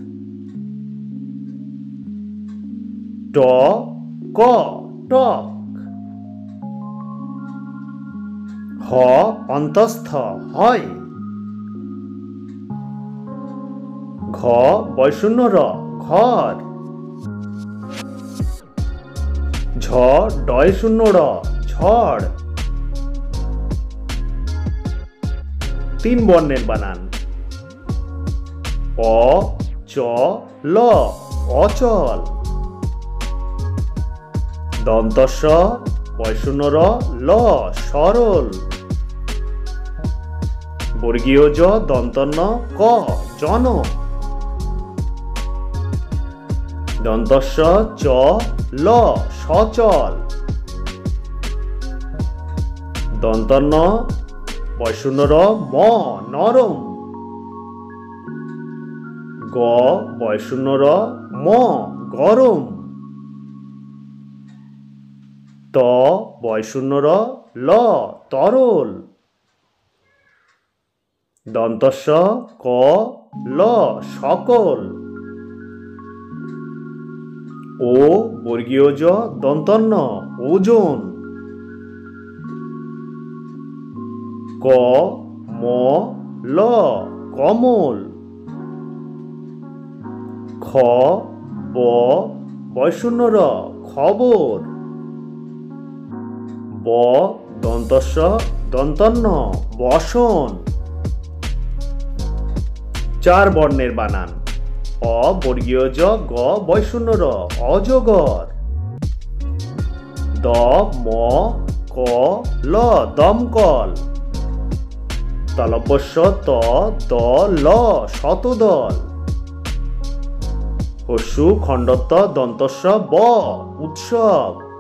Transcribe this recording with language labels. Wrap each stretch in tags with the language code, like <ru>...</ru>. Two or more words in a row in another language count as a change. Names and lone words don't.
<bn>ট ক টক। হ অন্তস্থ হয়। ঘ বয়শূন্য র ঘর। ঝ ডয় শূন্য র ঝড়। তিন বর্ণের বানান। অ চ ল অচল। দন্তস্ব বয়শূন্য র ল সরল। বর্গীয় জ দন্তন্য ক জনক। দন্তস্ব চ ল সচল। দন্তন্য বয়শূন্য র ম নরম। গ বয়শূন্য র ম গরম। ত বয়শূন্য র ল তরল। দন্তস্ব ক ল সকল। ও বর্গীয় জ দন্তন্য ওজন। ক ম ল কমল। খ ব বয়শূন্য র খবর। ব দন্তস্ব দন্তন্য বসন। চার বর্ণের বানান। অ বর্গীয় জ গ বয়শূন্য র অজগর। দ ম ক ল দমকল। তালব্যস্য ত দ ল শতদল। হস্যু খণ্ডত্ব দন্তস্ব ব উৎসব।</bn>